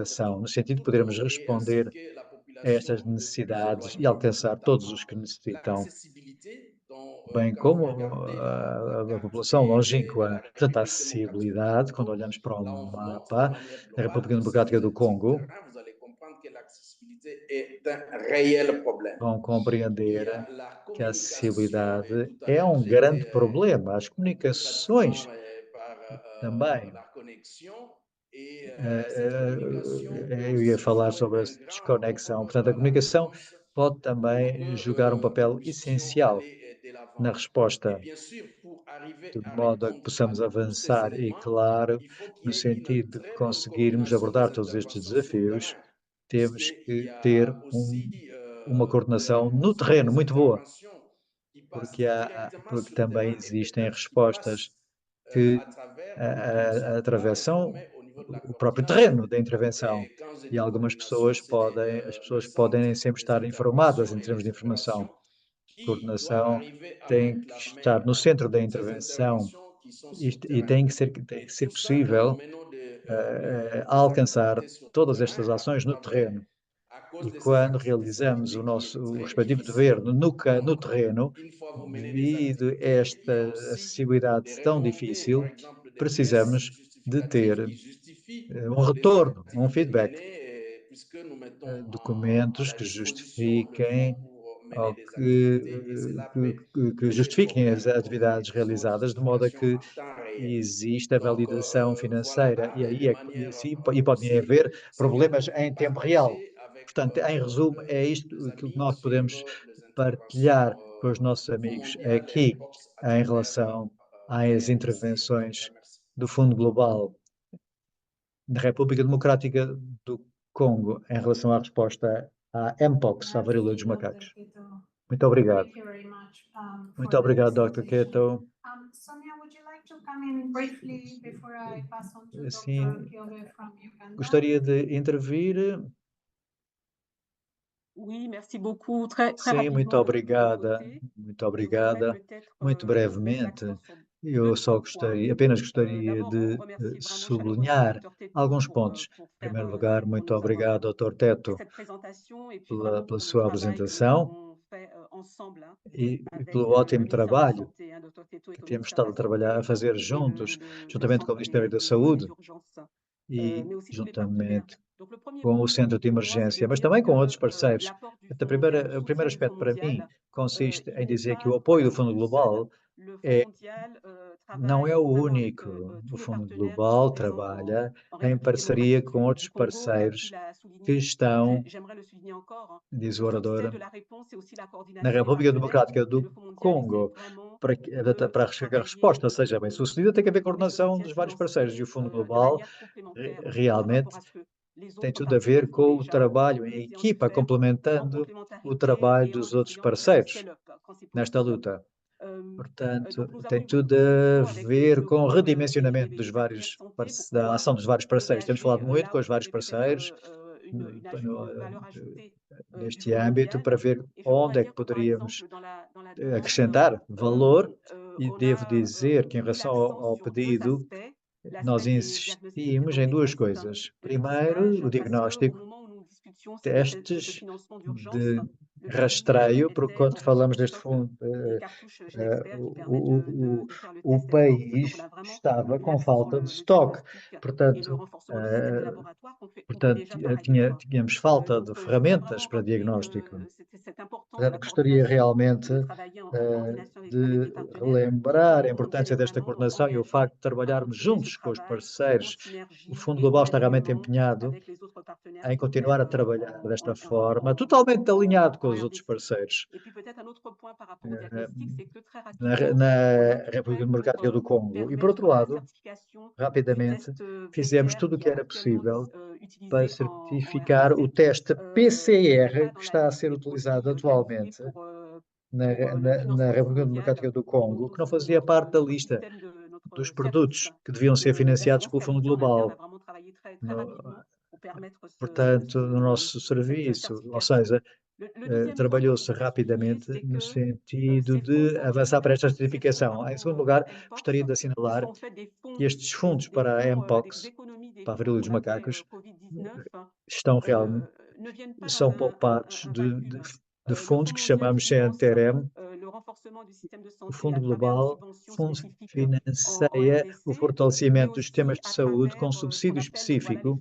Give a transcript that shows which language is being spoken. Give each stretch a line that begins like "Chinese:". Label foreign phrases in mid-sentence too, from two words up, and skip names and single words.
Portuguese: implementação, no sentido de
French: tout le
Portuguese: podermos
French: monde et ainsi
Portuguese: responder
French: que la
Portuguese: a
French: population
Portuguese: estas
French: le plus
Portuguese: necessidades e
French: éloignée,
Portuguese: alcançar todos os
French: notamment
Portuguese: que necessitam,
French: l'accessibilité, dont
Portuguese: bem
French: quand vous
Portuguese: como
French: regardez la
Portuguese: a
French: carte
Portuguese: população
French: de la
Portuguese: longínqua. Portanto, a
French: République démocratique du
Portuguese: acessibilidade, quando
French: Congo,
Portuguese: olhamos para o
French: là on vous montre de
Portuguese: mapa
French: manière
Portuguese: da
French: globale
Portuguese: República
French: que si vous
Portuguese: Democrática do
French: êtes sur le
Portuguese: Congo,
French: terrain, vous allez comprendre que l'accessibilité est un réel problème.
Portuguese: vão
French: Il y
Portuguese: compreender
French: a la
Portuguese: que a
French: communication, et
Portuguese: acessibilidade
French: tout à
Portuguese: é
French: l'heure
Portuguese: um
French: j'ai été
Portuguese: grande problema. As
French: pratiquement
Portuguese: comunicações
French: par
Portuguese: também.
French: la connexion et cette communication peut
Portuguese: Eu ia
French: aussi
Portuguese: falar
French: jouer
Portuguese: sobre a
French: un grand
Portuguese: desconexão.
French: rôle
Portuguese: Portanto, a
French: dans la
Portuguese: comunicação
French: réponse
Portuguese: pode
French: pour
Portuguese: também jogar um
French: que
Portuguese: papel
French: nous puissions
Portuguese: essencial
French: aller de
Portuguese: na
French: l'avant. Et
Portuguese: resposta,
French: bien sûr, pour arriver
Portuguese: de
French: à
Portuguese: modo a que
French: répondre à
Portuguese: possamos
French: tous ces
Portuguese: avançar e,
French: éléments,
Portuguese: claro,
French: il faut qu'il
Portuguese: no
French: y ait une
Portuguese: sentido de
French: très bonne
Portuguese: conseguirmos
French: coordination
Portuguese: abordar
French: des
Portuguese: todos estes
French: interventions sur le
Portuguese: desafios,
French: terrain,
Portuguese: temos
French: puisqu'il y
Portuguese: que ter
French: a aussi
Portuguese: uma coordenação no
French: parfois
Portuguese: terreno
French: des
Portuguese: muito boa,
French: interventions qui passent
Portuguese: porque,
French: directement
Portuguese: porque
French: sur le
Portuguese: também
French: terrain et
Portuguese: existem
French: peut-être qui
Portuguese: respostas
French: passent
Portuguese: que
French: à travers ou qui ne sont pas
Portuguese: atravessam
French: informés au niveau de la
Portuguese: o próprio
French: coordination.
Portuguese: terreno da intervenção.
French: Et quand je
Portuguese: E
French: dis
Portuguese: algumas
French: coordination,
Portuguese: pessoas podem, as
French: le
Portuguese: pessoas podem
French: centre
Portuguese: nem sempre
French: des
Portuguese: estar informadas
French: interventions
Portuguese: em
French: et
Portuguese: termos
French: des
Portuguese: de informação.
French: opérations qui doit
Portuguese: Coordenação
French: arriver à
Portuguese: tem
French: mettre
Portuguese: que
French: la main
Portuguese: estar no
French: à
Portuguese: centro da
French: toutes ces
Portuguese: intervenção
French: interventions qui sont
Portuguese: e,
French: sur le
Portuguese: e
French: terrain.
Portuguese: tem que
French: Et
Portuguese: ser
French: tout ça, quand nous
Portuguese: possível
French: menons
Portuguese: a
French: des
Portuguese: alcançar
French: activités sur le
Portuguese: todas
French: terrain,
Portuguese: estas ações no terreno.
French: à cause
Portuguese: E
French: de ces
Portuguese: quando realizamos
French: activités
Portuguese: o
French: très
Portuguese: respectivo dever
French: difficiles,
Portuguese: no
French: donc
Portuguese: terreno,
French: une fois vous menez des
Portuguese: devido a
French: activités, il y a
Portuguese: esta
French: aussi
Portuguese: acessibilidade
French: des
Portuguese: tão
French: remontées, par
Portuguese: difícil,
French: exemple des pièces
Portuguese: precisamos de
French: justificatives
Portuguese: ter
French: qui justifient les
Portuguese: retorno,
French: activités
Portuguese: feedback,
French: menées, puisque nous mettons à
Portuguese: documentos
French: la
Portuguese: que
French: disposition le fonds
Portuguese: justifiquem
French: pour mener
Portuguese: ou
French: des activités. Et
Portuguese: que,
French: cela peut
Portuguese: que
French: poser
Portuguese: justifiquem as
French: problème pour
Portuguese: atividades
French: vérification,
Portuguese: realizadas, de modo a
French: justification
Portuguese: que
French: en temps réel.
Portuguese: existe a
French: Donc,
Portuguese: validação
French: voilà,
Portuguese: financeira e
French: et de
Portuguese: aí
French: manière
Portuguese: e podem
French: aussi,
Portuguese: haver
French: ce que nous
Portuguese: problemas
French: pouvons
Portuguese: em tempo real.
French: partager avec
Portuguese: Portanto, em resumo, é isto
French: les
Portuguese: aquilo que
French: amis
Portuguese: nós
French: sur
Portuguese: podemos
French: les interventions
Portuguese: partilhar com os nossos
French: Fonds
Portuguese: amigos
French: mondial et
Portuguese: aqui
French: POPS à
Portuguese: em
French: travers
Portuguese: relação às
French: PNDC. Je vous
Portuguese: intervenções
French: remercie.
Portuguese: do Fundo Global da República Democrática do Congo em relação à resposta à Mpox, à varíola dos
French: Merci, Dr.
Portuguese: macacos.
French: Keto.
Portuguese: Muito obrigado.
English: Thank you very much for
Portuguese: Muito
English: the
Portuguese: obrigado, Dr.
English: presentation.
Portuguese: Keto.
English: Sonia, would you like to come in briefly before I pass on to Dr.
Portuguese: Sim,
English: Kyobe from Uganda?
Portuguese: gostaria de intervir.
French: Oui, merci beaucoup. Très
Portuguese: Sim,
French: rapidement
Portuguese: muito
French: de mon
Portuguese: obrigada,
French: côté.
Portuguese: muito
French: Je voudrais
Portuguese: obrigada.
French: peut-être
Portuguese: Muito
French: mettre
Portuguese: brevemente,
French: l'accent sur
Portuguese: eu
French: deux,
Portuguese: só
French: trois points.
Portuguese: gostaria, apenas gostaria
French: D'abord,
Portuguese: de
French: remercier vraiment
Portuguese: sublinhar
French: chaleureusement Dr. Teto
Portuguese: alguns
French: pour,
Portuguese: pontos.
French: pour
Portuguese: Em
French: faire,
Portuguese: primeiro lugar,
French: pour
Portuguese: muito
French: nous avoir
Portuguese: obrigado, Dr.
French: fait
Portuguese: Teto,
French: cette présentation et puis vraiment
Portuguese: pela
French: pour le
Portuguese: sua
French: travail que nous
Portuguese: apresentação
French: avons fait ensemble, hein,
Portuguese: e
French: avec
Portuguese: pelo
French: le
Portuguese: ótimo
French: ministère de la
Portuguese: trabalho
French: Santé, hein. Dr. Teto est
Portuguese: que
French: au
Portuguese: temos
French: ministère de
Portuguese: estado
French: la
Portuguese: a trabalhar, a
French: Santé
Portuguese: fazer
French: et
Portuguese: juntos,
French: le
Portuguese: juntamente com o
French: centre
Portuguese: Ministério da
French: de
Portuguese: Saúde
French: d'urgence,
Portuguese: e
French: mais aussi tous les partenaires.
Portuguese: juntamente
French: Donc, le premier
Portuguese: com o
French: point
Portuguese: Centro de
French: pour moi, c'est de
Portuguese: Emergência, mas
French: dire
Portuguese: também com outros
French: que
Portuguese: parceiros.
French: l'apport du
Portuguese: O
French: Fonds mondial, le
Portuguese: primeiro
French: soutien du
Portuguese: aspecto
French: Fonds
Portuguese: para mim
French: mondial,
Portuguese: consiste
French: il
Portuguese: em
French: n'est
Portuguese: dizer que
French: pas
Portuguese: o apoio do Fundo
French: seul
Portuguese: Global é,
French: mondial
Portuguese: não é
French: travaille
Portuguese: o
French: avec
Portuguese: único.
French: tous
Portuguese: O
French: les
Portuguese: Fundo
French: partenaires qui sont
Portuguese: Global
French: présents
Portuguese: trabalha
French: en
Portuguese: em
French: République
Portuguese: parceria
French: démocratique
Portuguese: com outros
French: du Congo, comme
Portuguese: parceiros
French: tu l'as
Portuguese: que
French: souligné, et
Portuguese: estão,
French: j'aimerais le souligner encore, hein,
Portuguese: diz
French: le
Portuguese: o
French: succès
Portuguese: orador,
French: de la réponse, c'est aussi la
Portuguese: na
French: coordination des
Portuguese: República
French: partenaires.
Portuguese: Democrática
French: Et
Portuguese: do
French: le Fonds mondial essaie
Portuguese: Congo,
French: vraiment
Portuguese: para que a resposta seja bem sucedida, tem que haver
French: de trouver des
Portuguese: coordenação
French: soutiens
Portuguese: dos vários parceiros. E o
French: financiers
Portuguese: Fundo
French: de
Portuguese: Global
French: manière complémentaire par
Portuguese: realmente
French: rapport à ce que les
Portuguese: tem
French: autres
Portuguese: tudo a ver
French: partenaires font
Portuguese: com o
French: déjà.
Portuguese: trabalho em
French: On essaie de
Portuguese: equipa,
French: faire en
Portuguese: complementando o
French: complémentarité
Portuguese: trabalho
French: et en
Portuguese: dos outros
French: essayant de faire du
Portuguese: parceiros
French: scale-up quand c'est
Portuguese: nesta
French: possible.
Portuguese: luta. Portanto,
French: Donc nous avons
Portuguese: tem
French: eu beaucoup
Portuguese: tudo
French: de
Portuguese: a
French: discussions avec
Portuguese: ver
French: le
Portuguese: com o
French: groupe
Portuguese: redimensionamento dos
French: des
Portuguese: vários
French: partenaires santé pour
Portuguese: da
French: pouvoir
Portuguese: ação dos vários parceiros. Temos falado
French: engager
Portuguese: muito
French: là
Portuguese: com
French: où
Portuguese: os
French: il y
Portuguese: vários
French: avait peut-être
Portuguese: parceiros
French: une valeur ajoutée du
Portuguese: neste
French: Fonds
Portuguese: âmbito
French: mondial.
Portuguese: para ver
French: Et je pourrais
Portuguese: onde é que
French: dire que par
Portuguese: poderíamos
French: exemple dans la demande,
Portuguese: acrescentar valor. E
French: on
Portuguese: devo
French: a
Portuguese: dizer que em
French: mis
Portuguese: relação
French: l'accent
Portuguese: ao
French: sur deux
Portuguese: pedido,
French: aspects.
Portuguese: nós
French: L'aspect des diagnostics,
Portuguese: insistimos em
French: donc des
Portuguese: duas
French: tests
Portuguese: coisas.
French: de
Portuguese: Primeiro,
French: dépistage,
Portuguese: o
French: parce qu'au
Portuguese: diagnóstico,
French: moment où nous discutions de ce
Portuguese: testes
French: financement d'urgence,
Portuguese: de
French: le pays
Portuguese: rastreio, porque
French: était
Portuguese: quando
French: en
Portuguese: falamos
French: recherche
Portuguese: deste
French: stock
Portuguese: fundo,
French: des cartouches eh, Genexpert qui permettent de faire le
Portuguese: o
French: test Mpox. Donc, on
Portuguese: país
French: a vraiment
Portuguese: estava
French: mis
Portuguese: com
French: l'accent sur
Portuguese: falta de
French: le
Portuguese: stock.
French: diagnostic et le
Portuguese: Portanto,
French: renforcement du système de laboratoire qu'on fait
Portuguese: portanto,
French: déjà par ailleurs.
Portuguese: tínhamos falta de
French: Donc, je voudrais
Portuguese: ferramentas
French: vraiment
Portuguese: para
French: rappeler
Portuguese: diagnóstico.
French: que c'est important
Portuguese: Portanto,
French: la
Portuguese: gostaria
French: coordination,
Portuguese: realmente
French: de travailler en coordination avec les
Portuguese: de
French: partenaires.
Portuguese: relembrar a
French: Le Fonds mondial
Portuguese: importância
French: est
Portuguese: desta
French: vraiment
Portuguese: coordenação e o
French: engagé
Portuguese: facto de
French: à
Portuguese: trabalharmos
French: continuer ce
Portuguese: juntos com os
French: travail
Portuguese: parceiros.
French: en synergie
Portuguese: O Fundo
French: et
Portuguese: Global
French: en
Portuguese: está realmente
French: alignement
Portuguese: empenhado
French: avec les autres partenaires
Portuguese: em
French: qui
Portuguese: continuar a
French: opèrent
Portuguese: trabalhar desta forma, totalmente alinhado com os outros
French: RDC.
Portuguese: parceiros.
French: Et puis peut-être un autre point par rapport au diagnostic, c'est que très
Portuguese: Na
French: rapidement, on a tout
Portuguese: República
French: fait
Portuguese: Democrática do
French: pour
Portuguese: Congo. E por
French: permettre
Portuguese: outro
French: la
Portuguese: lado,
French: certification du
Portuguese: rapidamente,
French: test
Portuguese: fizemos
French: PCR
Portuguese: tudo o
French: qui
Portuguese: que
French: est
Portuguese: era
French: actuellement
Portuguese: possível para
French: utilisé en
Portuguese: certificar o
French: RDC.
Portuguese: teste
French: Il n'est
Portuguese: PCR
French: pas
Portuguese: que
French: dans la
Portuguese: está a
French: liste
Portuguese: ser
French: des
Portuguese: utilizado
French: produits qualifiés
Portuguese: atualmente
French: pour le
Portuguese: na
French: financement du Fonds
Portuguese: República
French: mondial.
Portuguese: Democrática do
French: Et donc
Portuguese: Congo, que não fazia parte da lista
French: système
Portuguese: dos
French: notre
Portuguese: produtos
French: service
Portuguese: que deviam ser financiados
French: d'assurance
Portuguese: pelo Fundo
French: qualité en interne a
Portuguese: Global.
French: vraiment travaillé très
Portuguese: No-
French: rapidement pour permettre
Portuguese: Portanto, no nosso
French: cette
Portuguese: serviço, ou
French: certification.
Portuguese: seja,
French: Le deuxième point que je
Portuguese: trabalhou-se
French: voudrais souligner,
Portuguese: rapidamente
French: c'est
Portuguese: no
French: que
Portuguese: sentido
French: ces fonds
Portuguese: de
French: sont
Portuguese: avançar para esta
French: remis, ces fonds,
Portuguese: certificação. Em segundo lugar, gostaria de
French: Mpox, qui
Portuguese: assinalar
French: sont en fait des
Portuguese: que
French: fonds,
Portuguese: estes fundos para a
French: des
Portuguese: Mpox,
French: économies des
Portuguese: para a
French: fonds
Portuguese: varíola dos
French: qu'on appelait
Portuguese: macacos,
French: Covid-19,
Portuguese: estão realmente,
French: ne viennent pas
Portuguese: são
French: dans
Portuguese: poupados
French: un
Portuguese: de
French: vacuum.
Portuguese: de
French: Le
Portuguese: fundos
French: Fonds
Portuguese: que
French: mondial
Portuguese: chamamos
French: finance
Portuguese: CNTRM.
French: le renforcement du système de
Portuguese: O
French: santé
Portuguese: Fundo
French: à travers des
Portuguese: Global
French: subventions spécifiques en
Portuguese: financia o
French: RDC, mais
Portuguese: fortalecimento dos
French: aussi
Portuguese: sistemas de
French: à
Portuguese: saúde com
French: travers ce
Portuguese: subsídio
French: qu'on appelle voilà, les